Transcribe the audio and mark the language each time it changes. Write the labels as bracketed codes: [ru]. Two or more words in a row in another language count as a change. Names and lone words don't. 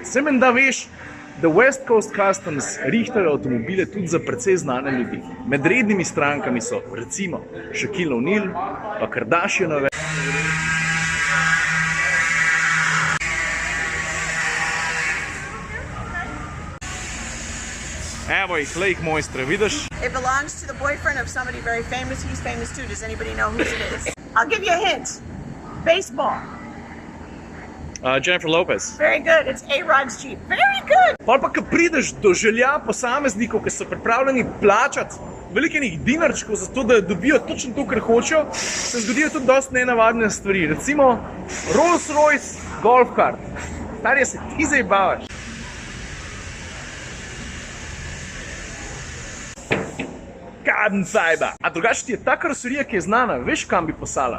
[sl] Se menda veš, da West Coast Customs rihtajo avtomobile tudi za precej znane ljudi. Med rednimi strankami so recimo Shaquille O'Neal, pa Kardashianove. Evo jih, le jih mojstre, vidiš? [en] It belongs to the boyfriend of somebody very famous. He's famous too. Does anybody know who it is? I'll give you a hint. Baseball. Jennifer Lopez. Very good. It's A-Rod's Jeep. Very good. [sl] Pol pa, ko prideš do želja posameznikov, ki so pripravljeni plačati velikih dinarčkov za to, da dobijo točno to, kar hočejo, se zgodijo tudi dosti nenavadne stvari. Recimo Rolls Royce Golf Kart. Starje, se ti zajebavaš. A drugače ti je ta karoserija, ki je znana, veš, kam bi poslala?